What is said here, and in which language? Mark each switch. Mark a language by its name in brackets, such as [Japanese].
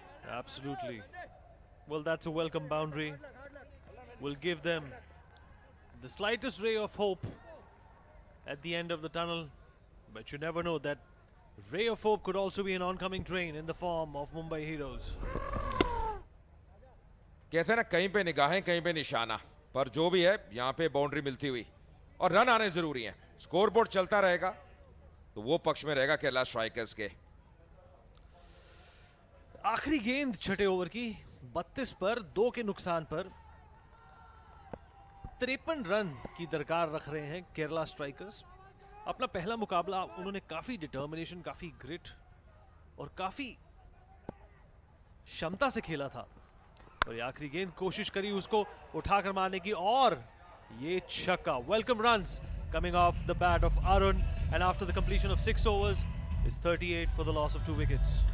[English] Absolutely. Well, that's a welcome boundary. Will give them the slightest ray of hope at the end of the tunnel. But you never know, that ray of hope could also be an oncoming train in the form of Mumbai Heroes. [Hindi] कहते हैं ना, कहीं पे निगाहें कहीं पे निशाना, पर जो भी है यहाँ पे बाउंड्री मिलती हुई और रन आने जरूरी हैं। स्कोरबोर्ड चलता रहेगा तो वो पक्ष में रहेगा केरला स्ट्राइकर्स के। आखिरी गेंद छठे ओवर की 32 पर 2 के नुकसान पर 53 रन की दरकार रख रहे हैं केरला स्ट्राइकर्स। अपना पहला मुकाबला उन्होंने काफी डिटर्मिनेशन, काफी ग्रिट और काफी क्षमता से खेला था, और ये आखिरी गेंद कोशिश करी उसको उठाकर मारने की, और ये छक्का। [English] Welcome runs coming off the bat of Arun, and after the completion of 6 overs is 38 for the loss of 2 wickets.